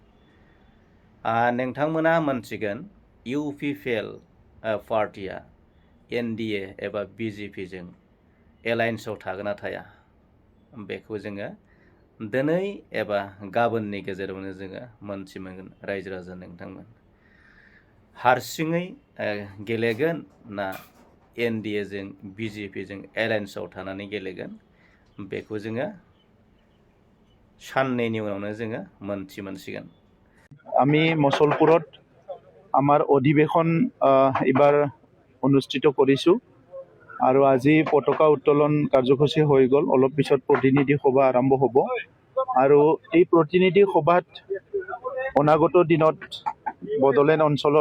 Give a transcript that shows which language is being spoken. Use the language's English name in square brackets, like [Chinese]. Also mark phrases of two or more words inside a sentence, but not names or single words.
[Bodo] नोंथांमोना मोनथिगोन UPPL पार्टिया NDA एबा BJPजों एलायन्सआव थागोन ना थाया बेखौ जोङो दिनै एबा गाबोननि गेजेरावनो जोङो मोनथिमोनगोन रायजो राजा नोंथांमोन हारसिङै गेलेगोन ना NDAजों BJPजों एलायन्सआव थानानै गेलेगोन बेखौ जोङो साननैनि उनावनो जोङो मोनसिगोन। [Assamese] আমি মছলপুৰত আমাৰ অধিৱেশন এবাৰ অনুষ্ঠিত কৰিছোঁ আৰু আজি পতাকা উত্তোলন কাৰ্যসূচী হৈ গ'ল অলপ পিছত প্ৰতিনিধি সভা আৰম্ভ হ'ব আৰু এই প্ৰতিনিধি সভাত অনাগত দিনত বড়োলেণ্ড অঞ্চলৰ